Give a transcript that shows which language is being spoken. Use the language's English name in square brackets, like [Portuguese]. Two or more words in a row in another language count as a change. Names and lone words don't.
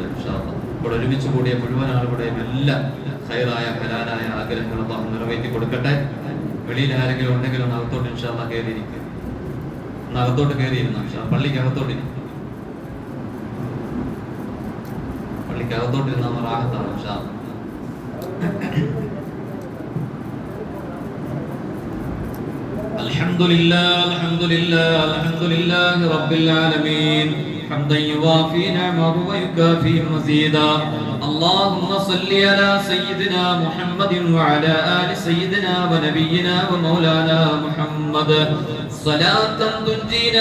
[Malayalam] ഇവിടെ ഒരുമിച്ച് കൂടിയ മുഴുവൻ ആളുകളുടെയും എല്ലാ ഖൈറായ ഹലാലായ ആഗ്രഹങ്ങളും അല്ലാഹു നിറവേറ്റി കൊടുക്കട്ടെ. വെളിയിൽ ആരെങ്കിലും ഉണ്ടെങ്കിലും ഒന്ന് അകത്തോട്ട് [Arabic] إن شاء الله [Malayalam] കയറിയിരിക്കും. ഒന്ന് അകത്തോട്ട് കയറിയിരുന്നു പള്ളിക്ക് അകത്തോട്ടിരിക്കും. പള്ളിക്ക് അകത്തോട്ടിരുന്ന റാഹത്താണ് [Arabic] إن شاء الله. الحمد لله رب العالمين حمدا يوافي نعمه ويكافي مزيدا. اللهم صل على سيدنا محمد وعلى آل سيدنا ونبينا ومولانا محمد صلاة تنجينا